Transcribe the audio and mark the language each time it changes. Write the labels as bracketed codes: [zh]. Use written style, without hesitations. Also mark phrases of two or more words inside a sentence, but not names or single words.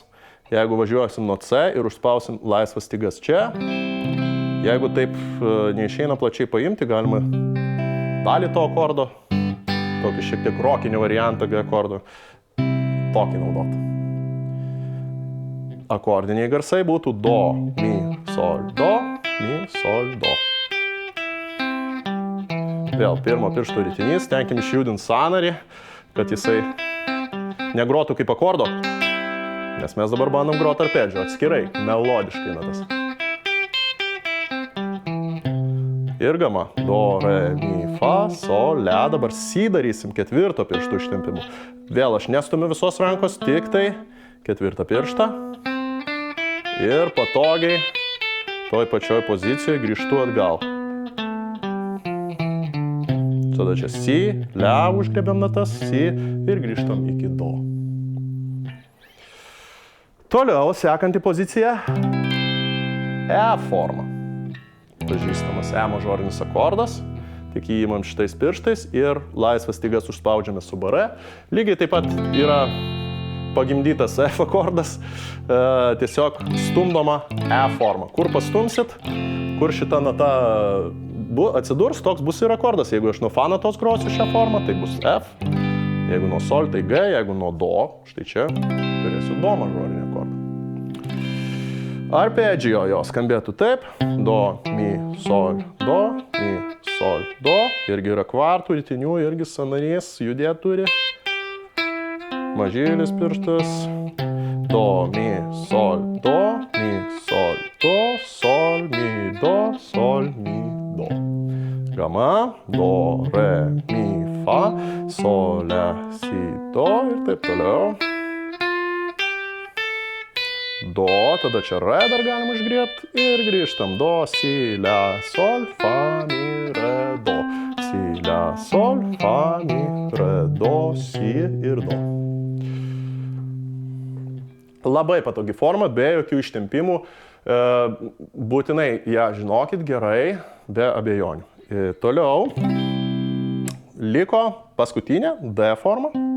[lt] Jeigu važiuosim nuo C ir užspausim laisvas stygas čia. Jeigu taip neišeina plačiai paimti, galima dalį to akordo, tokį šiek tiek rokinį variantą G akordo, tokį naudot. Akordiniai garsai būtų do, mi, sol, do, mi, sol, do. Vėl pirmo piršto ritinys, tenkim išjudinti sąnarį, kad jisai negrotų kaip akordo, nes mes dabar bandom groti arpedžio atskirai, melodiškai natas. Ir gama. Do, re, mi, fa, sol, le. Dabar si darysim 4 pirštų ištempimu. Vėl aš nestumiu visos rankos, tik tai 4 pirštą. Ir patogiai toj pačioj pozicijoje grįžtu atgal. Tada čia si, le, užgrėbiam natas, si ir grįžtam iki do. Toliau sekanti pozicija E forma. Pažįstamas E mažorinis akordas, tik jį įmam šitais pirštais ir laisvas stygas užspaudžiame su bare. Lygiai taip pat yra pagimdytas F akordas, tiesiog stumdoma E forma. Kur pastumsit, kur šita nata atsidurs, toks bus ir akordas. Jeigu aš nuo fa natos grosiu šią formą, tai bus F. Jeigu nuo sol, tai G, jeigu nuo do, štai čia turėsiu do mažorinį akordą. Arpedžio jo skambėtų taip. Do, mi, sol, do, mi, sol, do. Irgi yra kvartų, ritinių, irgi sąnarys judėt turi. Mažylis pirštas. Do, mi, sol, do, mi, sol, do, sol, mi, do, sol, mi, do. Gama. Do, re, mi, fa, sol, le, si, do ir taip toliau. Do, tada čia re dar galim išgriebti ir grįžtam. Do, si, la, sol, fa, mi, re, do. Si, la, sol, fa, mi, re, do, si ir do. Labai patogi forma, be jokių ištempimų. Būtinai ją žinokit gerai, be abejonių. Toliau liko paskutinė D forma.